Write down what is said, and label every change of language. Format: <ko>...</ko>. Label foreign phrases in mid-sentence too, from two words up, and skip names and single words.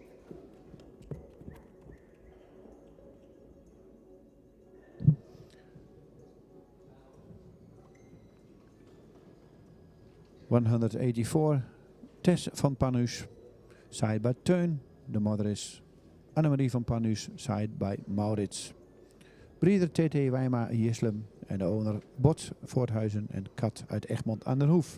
<nl>...184, Tess van Panhuis,</nl> <en>side by</en> <nl>Teun. De moeder is Annemarie van Panhuis,</nl> <en>side by</en> <nl>Maurits. Breeder TT Wijma Jislum en de owner Bot Voorthuizen en Kat uit Egmond aan den Hoef.</nl>